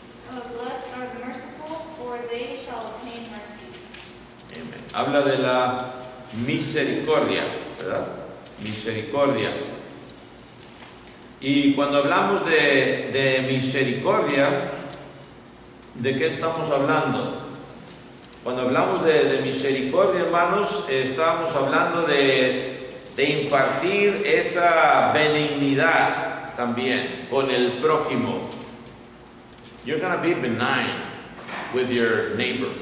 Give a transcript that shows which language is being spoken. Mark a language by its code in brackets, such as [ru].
[en] Blessed are the merciful, for they shall obtain mercy. Amen. [es] Habla de la misericordia, ¿verdad? Misericordia. Y cuando hablamos de misericordia, ¿de qué estamos hablando? Cuando hablamos de misericordia, hermanos, estamos hablando de impartir esa benignidad también con el prójimo. [en] You're going to be benign with your neighbor.